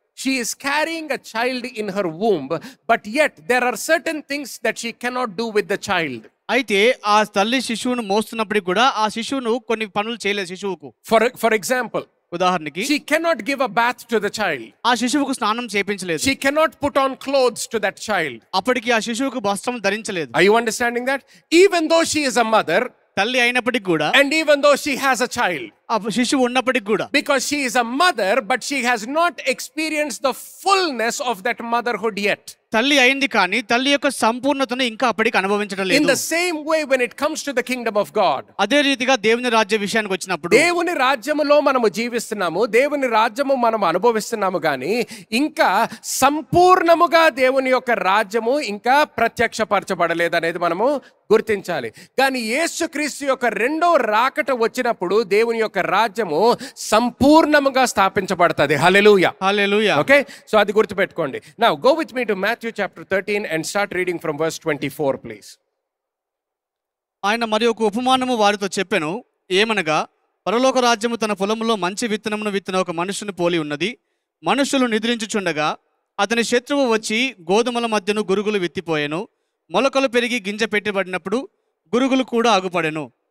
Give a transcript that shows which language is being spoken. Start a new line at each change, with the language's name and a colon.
English: She is carrying a child in her womb, but yet there are certain things that she cannot do with the child.
Telugu: అయితే ఆ తల్లి శిశువును మోస్తున్నప్పటికి కూడా ఆ శిశువును కొన్ని పనులు చేయలేదు. శిశువుకు
English: For example,
Telugu: ఉదాహరణకి
English: she cannot give a bath to the child.
Telugu: ఆ శిశువుకు స్నానం చేయించలేదు.
English: She cannot put on clothes to that child.
Telugu: అప్పటికి ఆ శిశువుకు వస్త్రం ధరించలేదు.
English: Are you understanding that? Even though she is a mother,
Telugu: తల్లి అయినప్పటికి కూడా,
English: and even though she has a child,
Telugu: ఆ శిశువు ఉన్నప్పటికి కూడా,
English: because she is a mother, but she has not experienced the fullness of that motherhood yet.
Telugu: తల్లి అయింది కానీ తల్లి యొక్క సంపూర్ణతను ఇంకా అప్పటికి అనుభవించడం
English: In
Telugu: లేదు.
English: the same way, when it comes to the kingdom of God,
Telugu: అదే రీతిగా దేవుని రాజ్య విషయానికి వచ్చినప్పుడు, దేవుని రాజ్యములో మనము జీవిస్తున్నాము, దేవుని రాజ్యము మనం అనుభవిస్తున్నాము, కానీ ఇంకా సంపూర్ణముగా దేవుని యొక్క రాజ్యము ఇంకా ప్రత్యక్షపరచబడలేదు అనేది మనము గుర్తించాలి. కానీ యేసుక్రీస్తు యొక్క రెండో రాకట వచ్చినప్పుడు దేవుని యొక్క రాజ్యము సంపూర్ణముగా స్థాపించబడుతుంది. హల్లెలూయా, హల్లెలూయా. ఓకే, సో అది గుర్తుపెట్టుకోండి.
English: Now go with me to Matthew chapter 13 and start reading from verse 24, please.
Telugu: ఆయన మరి ఒక ఉపమానము వారితో చెప్పెను, ఏమనగా పరలోక రాజ్యము తన పొలములో మంచి విత్తనమును విత్తిన ఒక మనుషుని పోలి ఉన్నది. మనుషులు నిద్రించుచుండగా అతని శత్రువు వచ్చి గోధుమల మధ్యను గురుగులు విత్తిపోయెను. మొలకలు పెరిగి గింజ పెట్టబడినప్పుడు గురుగులు కూడా ఆగుపడెను.